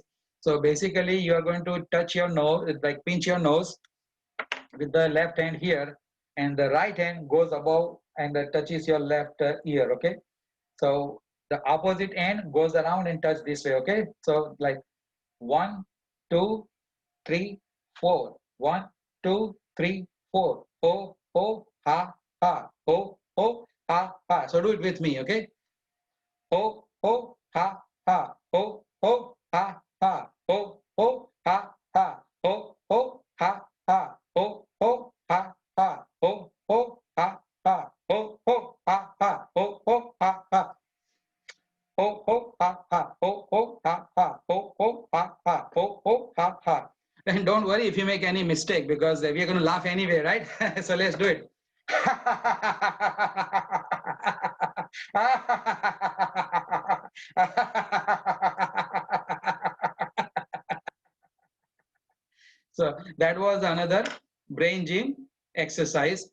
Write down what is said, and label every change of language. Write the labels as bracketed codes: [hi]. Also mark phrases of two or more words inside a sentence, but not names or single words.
[en] So basically you are going to touch your nose, like pinch your nose with the left hand here, and the right hand goes above and touches your left ear. Okay, so the opposite end goes around and touch this way. Okay, so like 1, 2, 3, 4. 1, 2, 3, 4. Ho, ho, ha, ha. Ho, ho, ha, ha. So do it with me. Okay, ho, ho, ha, ha. Ho, ho, ha, ha. Ho, ho, ha, ha. Ho, ho, ha, ha. Ho, ho, ha, ha. Ho, ho, ha, ha. Ho, ho, ha, ha. Ho, ho, ha, ha. Ho, ho, ha, ha. Ho, ho, ha, ha. Ho, ho, ha, ha. Ho, ho, ha, ha. And don't worry if you make any mistake, because we are going to laugh anyway, right? So let's do it. So that was another brain gym exercise.